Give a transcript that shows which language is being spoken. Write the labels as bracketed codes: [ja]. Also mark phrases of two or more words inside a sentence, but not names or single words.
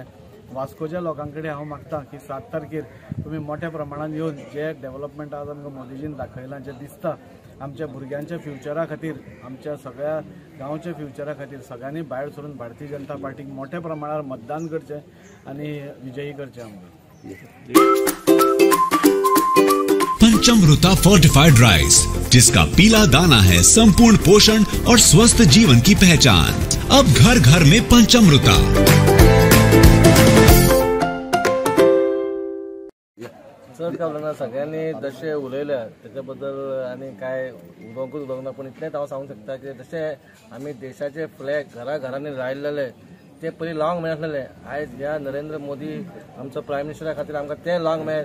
[kok] वास्कोच्या लोकांकडे हांव मागता की 7 तारखेर तुम्ही मोठ्या प्रमाणात येवन जे डेव्हलपमेंट आज आमकां मोदीजीन दाखयलां जे दिसता आमच्या भुरग्यांच्या फ्युचरा खातीर, आमच्या सगळ्या गांवच्या फ्युचरा खातीर सगळ्यांनी भायर सरून भारतीय जनता पार्टीक मोठ्या प्रमाणात मतदान करचें आणि विजयी करचें आमकां। [hi] पंचामृता [en] fortified rice, [hi] जिसका पीला दाना है संपूर्ण पोषण और स्वस्थ जीवन की पहचान। अब घर घर में पंचामृता। [kok] चड काय उलयना, सगळ्यांनी जशें उलयल्या तेच्या बद्दल आनी काय उलोवंकूच उलोवंक ना, पूण इतलेंच हांव सांगूंक शकता की जशें आमी देशाचे फ्लॅग घराघरांनी लायिल्ले ते पयलीं लावंक मेळनासलें, आयज ह्या नरेंद्र मोदी आमचो [en] prime ministera [kok] खातीर आमकां ते लावंक मेळ्ळे।